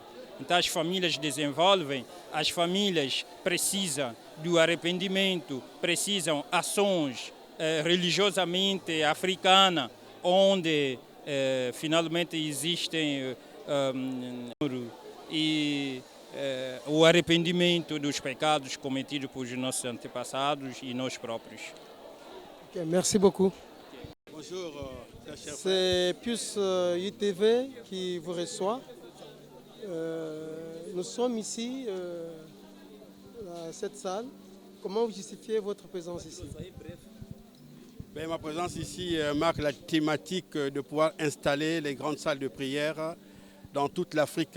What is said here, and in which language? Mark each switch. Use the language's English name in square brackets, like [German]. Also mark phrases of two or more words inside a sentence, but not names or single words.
[Portuguese] Então as famílias desenvolvem, as famílias precisam do arrependimento, precisam ações religiosamente africanas, onde finalmente existem o arrependimento dos pecados cometidos por nossos antepassados e nós próprios. [French] Okay, merci beaucoup. Bonjour, cher frère. C'est Pius ITV qui vous reçoit. Nous sommes ici à cette salle. Comment vous justifiez votre présence ici? Ben, ma présence ici marque la thématique de pouvoir installer les grandes salles de prière dans toute l'Afrique.